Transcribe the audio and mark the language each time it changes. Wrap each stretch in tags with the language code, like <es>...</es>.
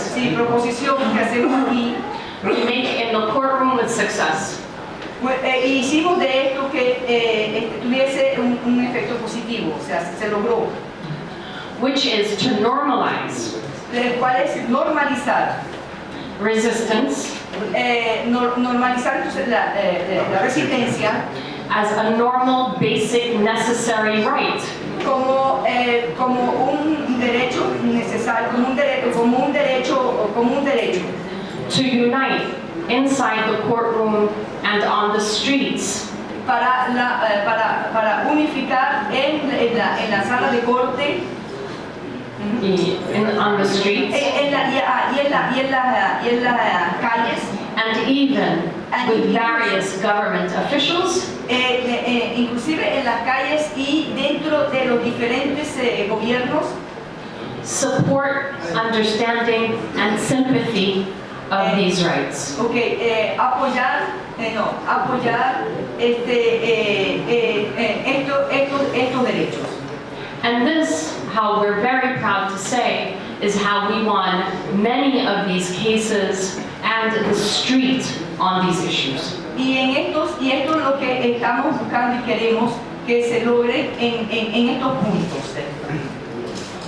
<es>sí, proposición que hacemos aquí,</es> <en>we make in the courtroom with success.</en> <es>hicimos de esto que tuviese un efecto positivo, o sea, se logró,</es> <en>Which is to normalize</en> <es>el cual es normalizar,</es> <en>resistance</en> <es>normalizar entonces la resistencia</es> <en>as a normal, basic, necessary right.</en> <es>como un derecho necesario, como un derecho</es> <en>To unite inside the courtroom and on the streets.</en> <es>para unificar en la sala de corte,</es> <en>On the streets,</en> <es>y en las calles,</es> <en>and even with various government officials,</en> <es>inclusive en las calles y dentro de los diferentes gobiernos,</es> <en>support, understanding, and sympathy of these rights.</en> <es>apoyar estos derechos.</es> <en>And this, how we're very proud to say, is how we won many of these cases and the street on these issues.</en> <es>Y esto es lo que estamos buscando y queremos que se logre en estos puntos.</es>